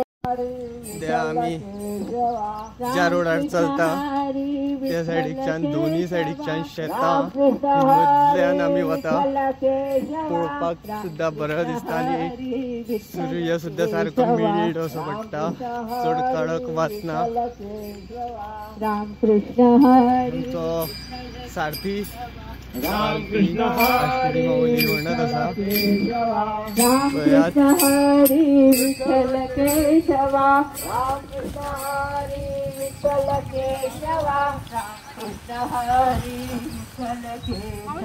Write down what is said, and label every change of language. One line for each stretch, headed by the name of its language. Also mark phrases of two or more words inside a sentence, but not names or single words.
Konkani: आम्ही ज्या रोडार चलता त्या सायडीच्यान दोन्ही सायडीच्यान शेतां मदल्यान आमी वता. पळोवपाक सुद्दां बरो दिसता आनी सूर्य सुद्दां सारको मिळीट असो पडटा. चड कडक वाचना. आमचो सारथी आष्टी माऊली म्हणत असा रामकृष्ण हरी विठ्ठल केशवा रामकृष्ण हरी विठ्ठल केशवा रामकृष्ण हरी विठ्ठल केशवा